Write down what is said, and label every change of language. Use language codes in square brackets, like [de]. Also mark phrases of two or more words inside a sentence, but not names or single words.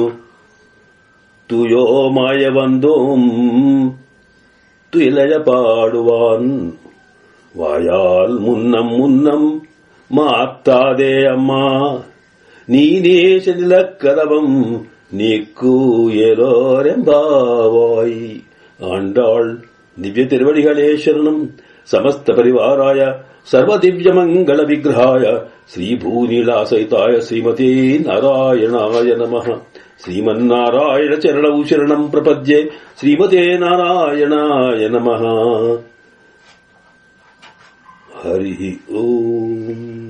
[ta] துயோ மாய வந்தோம் துயிலைய பாடுவான் வாயால் முன்னம் முன்னம் மாத்தாதே அம்மா. நீ நேச நிலக்கதவம் நீக்கு ஏலோரெம்பாவாய். ஆண்டாள் திவ்ய திருவடிகளே சரணம். [sa] समस्त परिवाराय सर्व दिव्य मङ्गल विग्रहाय श्रीभूनीलासहिताय श्रीमते नारायणाय नमः. श्रीमन्नारायण चरणौ शरणं प्रपद्ये. श्रीमते नारायणाय नमः। हरि ओं.